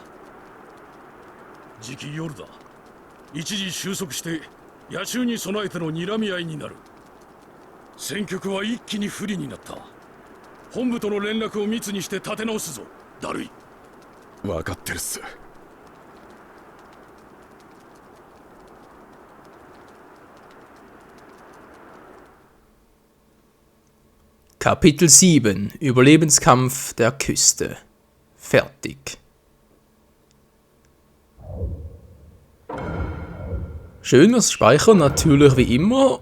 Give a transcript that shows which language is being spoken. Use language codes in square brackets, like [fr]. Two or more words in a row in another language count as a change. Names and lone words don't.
[ja] じき夜だ。一時収束して野襲に備えての睨み合いになる。戦局は一気に不利になった。本部との連絡を密にして立て直すぞ、ダルイ。分かってるっす。 [de] Kapitel 7 Überlebenskampf der Küste. Fertig. Schön was speichern, natürlich wie immer.